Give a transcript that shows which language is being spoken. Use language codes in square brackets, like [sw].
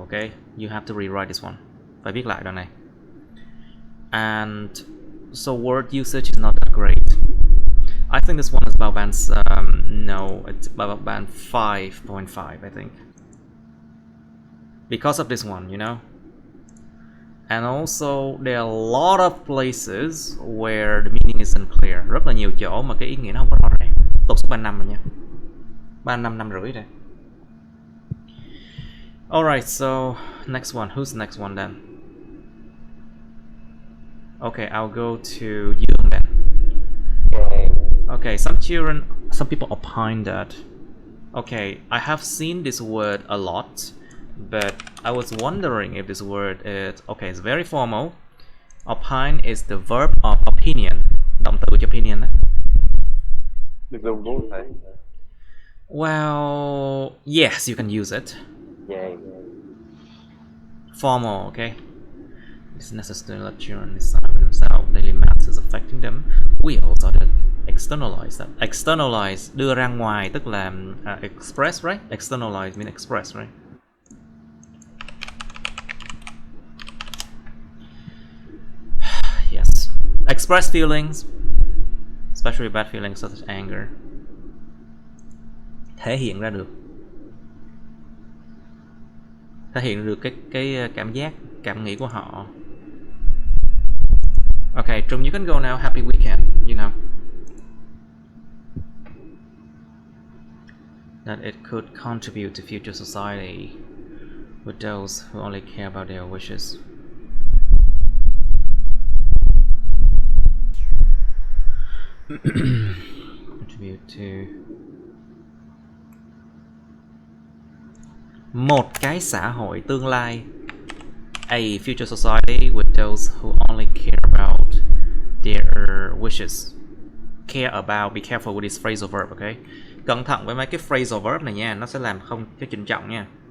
[en] Okay, you have to rewrite this one. [vi] Phải viết lại đoạn này. [en] And so word usage is not that great. I think this one is about band no, it's about band 5.5, I think. Because of this one, you know. And also there are a lot of places where the meaning isn't clear. [vi] Rất là nhiều chỗ mà cái ý nghĩa nó không có rõ ràng. Tục số 35 rồi nha. 35 năm rưỡi rồi. [en] Alright, so next one. Who's the next one then? Okay, I'll go to you then. Okay, some people opine that. Okay, I have seen this word a lot. But I was wondering if this word is okay. It's very formal. Opine is the verb of opinion. [vi] Động từ cho opinion đó. The dùng đúng không thầy? [en] Well, yes, you can use it. Yeah. Formal, okay? It's necessary to let children decide for themselves daily matters affecting them. We also to externalize that. [vi] Externalize, đưa ra ngoài, tức là express, right? [en] Externalize means express, right? Yes. Express feelings, especially bad feelings such as anger. [vi] Thể hiện ra được. Thể hiện được cái cảm giác, cảm nghĩ của họ. [en] Okay, Trung, you can go now. Happy weekend, you know. That it could contribute to future society with those who only care about their wishes. Contribute to [vi] một cái xã hội tương lai. [en] A future society with those who only care about their wishes. Care about, be careful with this phrasal verb, okay? [vi] Cẩn thận với mấy cái phrasal verb này nha, nó sẽ làm không cái trịnh trọng nha.